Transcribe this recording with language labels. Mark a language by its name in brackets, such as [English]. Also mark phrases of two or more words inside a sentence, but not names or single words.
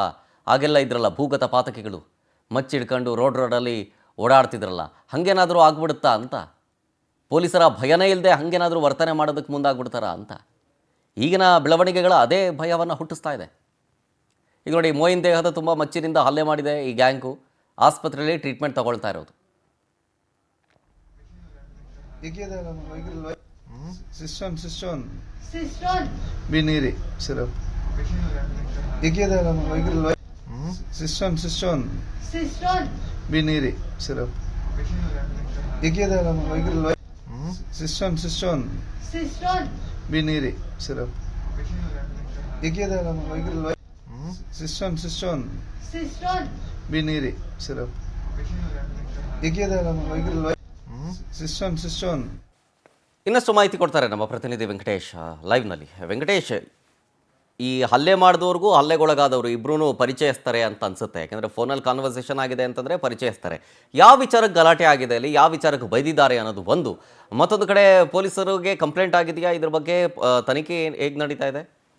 [Kannada] ಹಾಗೆಲ್ಲ ಇದ್ರಲ್ಲ ಭೂಗತ ಪಾತಕಿಗಳು, ಮಚ್ಚಿಡ್ಕೊಂಡು ರೋಡಲ್ಲಿ ಓಡಾಡ್ತಿದ್ರಲ್ಲ, ಹಾಗೇನಾದರೂ ಆಗ್ಬಿಡುತ್ತಾ ಅಂತ. ಪೊಲೀಸರ ಭಯನೇ ಇಲ್ಲದೆ ಹಾಗೇನಾದರೂ ವರ್ತನೆ ಮಾಡೋದಕ್ಕೆ ಮುಂದಾಗ್ಬಿಡ್ತಾರಾ ಅಂತ ಈಗಿನ ಬೆಳವಣಿಗೆಗಳ ಅದೇ ಭಯವನ್ನು ಹುಟ್ಟಿಸ್ತಾ ಇದೆ. ಈಗ ನೋಡಿ, ಮೊಯಿನ್ ದೇಹದ ತುಂಬ ಮಚ್ಚಿನಿಂದ ಹಲ್ಲೆ ಮಾಡಿದೆ ಈ ಗ್ಯಾಂಗು. ಆಸ್ಪತ್ರೆಯಲ್ಲಿ ಟ್ರೀಟ್ಮೆಂಟ್ ತಗೊಳ್ತಾ ಇರೋದು. Biniri syrup. Biniri syrup. Biniri syrup. Biniri syrup. ಇನ್ನಷ್ಟು ಮಾಹಿತಿ ಕೊಡ್ತಾರೆ ನಮ್ಮ ಪ್ರತಿನಿಧಿ ವೆಂಕಟೇಶ್ ಲೈವ್ನಲ್ಲಿ. ವೆಂಕಟೇಶ್, ಈ ಹಲ್ಲೆ ಮಾಡಿದವ್ರಿಗೂ ಹಲ್ಲೆಗೊಳಗಾದವರು ಇಬ್ಬರೂ ಪರಿಚಯಿಸ್ತಾರೆ ಅಂತ ಅನ್ಸುತ್ತೆ. ಯಾಕೆಂದರೆ ಫೋನಲ್ಲಿ ಕಾನ್ವರ್ಸೇಷನ್ ಆಗಿದೆ ಅಂತಂದರೆ ಪರಿಚಯಿಸ್ತಾರೆ. ಯಾವ ವಿಚಾರಕ್ಕೆ ಗಲಾಟೆ ಆಗಿದೆ ಅಲ್ಲಿ, ಯಾವ ವಿಚಾರಕ್ಕೆ ಬೈದಿದ್ದಾರೆ ಅನ್ನೋದು ಒಂದು. ಮತ್ತೊಂದು ಕಡೆ ಪೊಲೀಸರಿಗೆ ಕಂಪ್ಲೇಂಟ್ ಆಗಿದೆಯಾ? ಇದ್ರ ಬಗ್ಗೆ ತನಿಖೆ ಹೇಗೆ ನಡೀತಾ ಇದೆ?